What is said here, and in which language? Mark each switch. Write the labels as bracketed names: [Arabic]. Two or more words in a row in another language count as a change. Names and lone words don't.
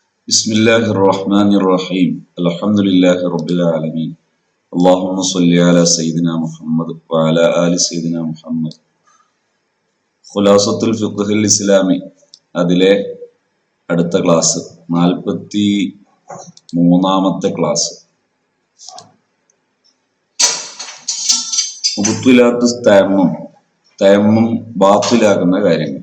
[Arabic] بسم الله الرحمن الرحيم الحمد لله رب العالمين اللهم صل على سيدنا محمد وعلى آل سيدنا محمد [Malayalam] ഖുലാസത്തുൽ ഫിഖ്ഹിൽ ഇസ്ലാമി അതിലെ അടുത്ത ക്ലാസ് 43ാമത്തെ ക്ലാസ് [Arabic] مبطلات التيمم [Malayalam] ബാത്തിലാക്കുന്ന കാര്യങ്ങൾ.